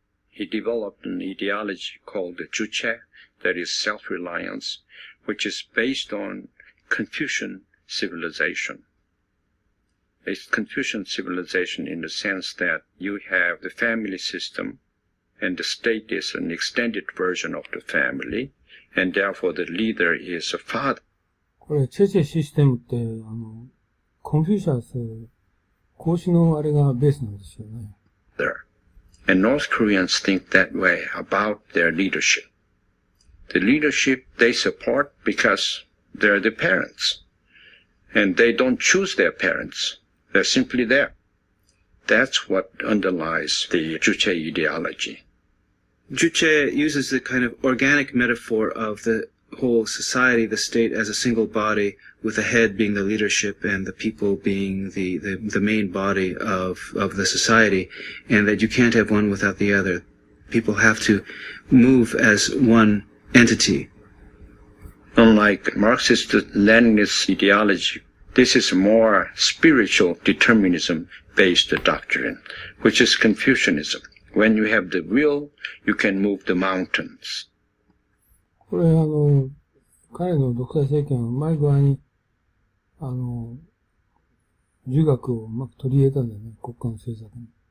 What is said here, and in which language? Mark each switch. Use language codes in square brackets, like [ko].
[en] He developed an ideology called the Juche, that is self-reliance, which is based on Confucian civilization. It's Confucian civilization in the sense that you have the family system, and the state is an extended version of the family, and therefore the leader is a father. [ja] これ、チェチェシステムって、コンフューシャス、孔子のあれがベースなんですよね。 [en] And North Koreans think that way about their leadership. The leadership they support because they're the parents. And they don't choose their parents. They're simply there. That's what underlies the Juche ideology. Juche uses the kind of organic metaphor of the whole society, the state, as a single body, with the head being the leadership and the people being the main body of the society, and that you can't have one without the other. People have to move as one entity. Unlike Marxist-Leninist ideology, this is more spiritual determinism-based doctrine, which is Confucianism. When you have the will, you can move the mountains. [ja] これ彼の独裁政権はうまい具合に、儒学をうまく取り入れたんだよね、国家の政策に。